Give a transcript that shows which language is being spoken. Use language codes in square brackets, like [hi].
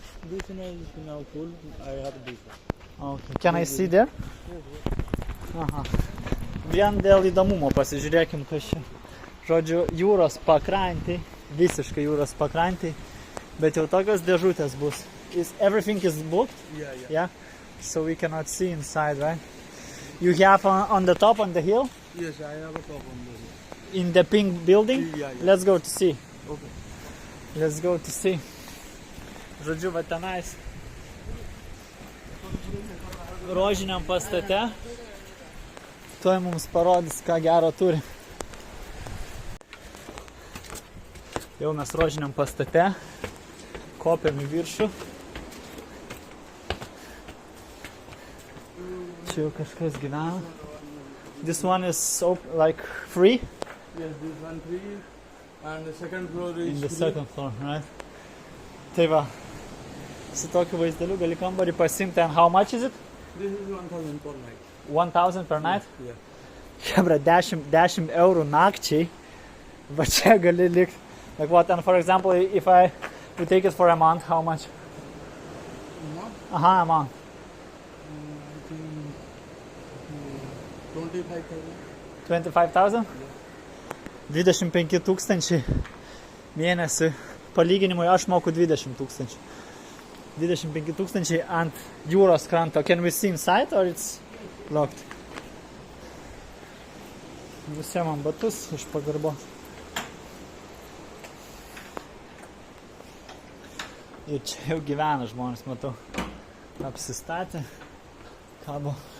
[en] This one is now full. I have this one. Okay. Can I see there? Aha. [lt] Vien dėl įdomumo pasižiūrėkim, kas čia. Žodžiu, jūros pakrantį, visiškai jūros pakrantį, bet jau tokios dėžutės bus. [en] Everything is booked? Yeah. So we cannot see inside, right? You have on the top, on the hill? Yes, I have a top on the hill. In the pink building? Yeah. Let's go to see. Okay. Let's go to see. [lt] Žodžiu, va tenais rožiniam pastate. Tuoj mums parodys, ką gero turi. Jau mes rožiniam pastate. Kopiam į viršų. Čia jau kažkas gyvena. [en] This one is like free? Yes, this one free, and the second floor is In the free. second floor, right? [lt] Tai va, su tokiu vaizdeliu gali kambarį pasimti. [en] And how much is it? This is 1,000 per night. 1,000 per night? Yeah. [lt] Hebra, 10 eurų nakčiai. Va čia gali likti. [en] Like what? And for example, if we take it for a month, how much? Not, Aha, a month. I think 25,000. [lt] 25,000? 25 tūkstančiai mėnesį. Palyginimui aš moku 20 tūkstančių. 25 tūkstančiai ant jūros kranto. [en] Can we see inside or it's locked? [lt] Nusiemam batus iš pagarbos. Ir čia jau gyvena žmonės, matau. Apsistatė. Kabo.